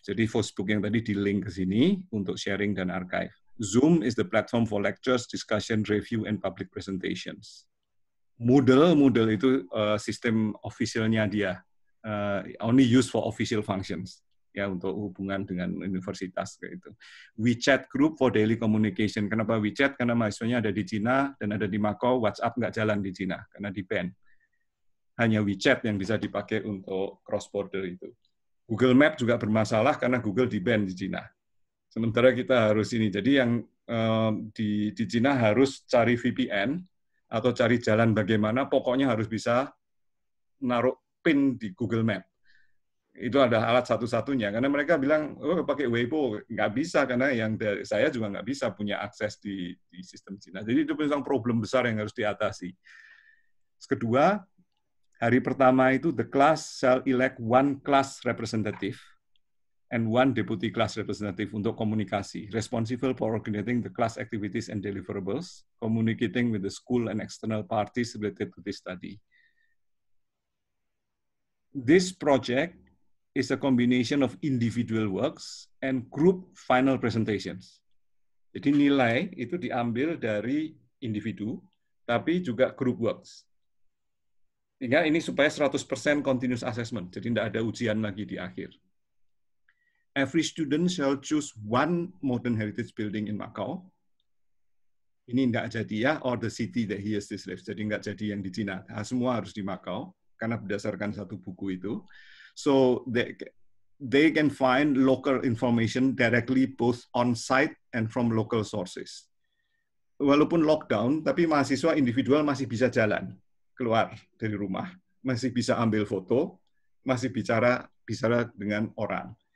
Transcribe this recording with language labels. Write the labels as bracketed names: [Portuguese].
[Indonesian] Jadi Facebook yang tadi di link ke sini untuk sharing dan archive. [English] Zoom is the platform for lectures, discussion, review, and public presentations. [Indonesian] Moodle itu sistem officialnya dia, [English] only used for official functions, [Indonesian] ya, untuk hubungan dengan universitas kayak itu. [English] WeChat group for daily communication. [Indonesian] Kenapa WeChat? Karena mahasiswanya ada di Cina dan ada di Makau. WhatsApp nggak jalan di Cina karena di-ban. Hanya WeChat yang bisa dipakai untuk cross border itu. Google Map juga bermasalah karena Google di-ban di Cina. Sementara kita harus ini. Jadi yang di Cina harus cari VPN atau cari jalan bagaimana, pokoknya harus bisa naruh pin di Google Map. Itu ada alat satu-satunya, karena mereka bilang, oh pakai Weibo, nggak bisa, karena yang dari saya juga nggak bisa punya akses di sistem Cina. Jadi itu memang problem besar yang harus diatasi. Kedua, hari pertama itu [English] the class shall elect one class representative and one deputy class representative [Indonesian] untuk komunikasi, [English] responsible for coordinating the class activities and deliverables, communicating with the school and external parties related to this study. This project is a combination of individual works and group final presentations. [Indonesian] Jadi nilai itu diambil dari individu, tapi juga group works. Sehingga ini supaya 100% continuous assessment, jadi tidak ada ujian lagi di akhir. [English] Every student shall choose one modern heritage building in Macau. [Indonesian] Ini tidak jadi ya, [English] or the city that he has this lives. [Indonesian] Jadi nggak jadi yang di Cina. Nah, semua harus di Macau, karena berdasarkan satu buku itu. [English] So they can find local information directly both on-site and from local sources. [Indonesian] Walaupun lockdown, tapi mahasiswa individual masih bisa jalan, keluar dari rumah, masih bisa ambil foto, masih bicara dengan orang.